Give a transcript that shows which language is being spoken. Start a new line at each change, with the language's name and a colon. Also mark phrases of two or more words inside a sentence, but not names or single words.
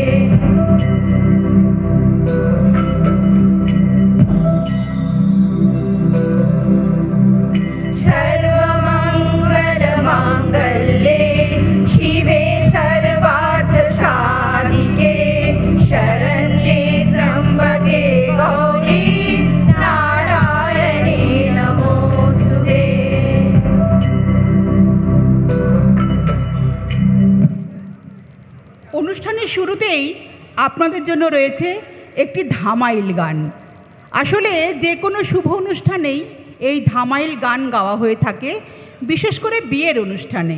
Sanskrit: सर्वमङ्गलमाङ्गल्ये शिवे सर्वार्थसाधिके शरण्ये त्र्यम्बके गौरी नारायणे नमोऽस्तुते।
Bangla: অনুষ্ঠানের শুরুতেই আপনাদের জন্য রয়েছে একটি ধামাইল গান। আসলে যে কোনো শুভ অনুষ্ঠানেই এই ধামাইল গান গাওয়া হয়ে থাকে, বিশেষ করে বিয়ের অনুষ্ঠানে।